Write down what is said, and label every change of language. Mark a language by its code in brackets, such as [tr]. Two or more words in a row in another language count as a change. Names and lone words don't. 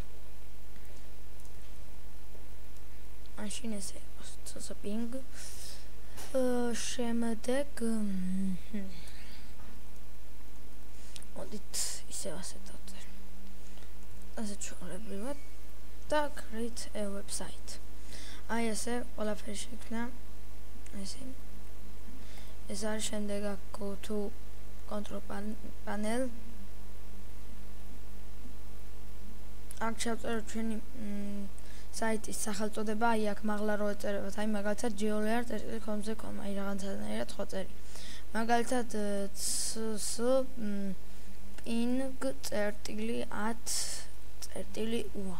[ka] მაშინ ესე იყოს cs-ping. შემდეგ მოდით ისევ ასე დავწერ. ასე ჩვეულებრივად და [en] create a website. [ka] აი ესე ყველაფერი შექმნა. ეს არის შემდეგ აქ [en] go to control panel. [ka] აქ ჩავწეროთ ჩვენი საიტის სახელწოდება, აი აქ მაღლა რო ეწერებათ, აი მაგალითად geolearn.com-ზე com, აი რაღაცნაირად ხო წერი. მაგალითად cs.ping@@ua.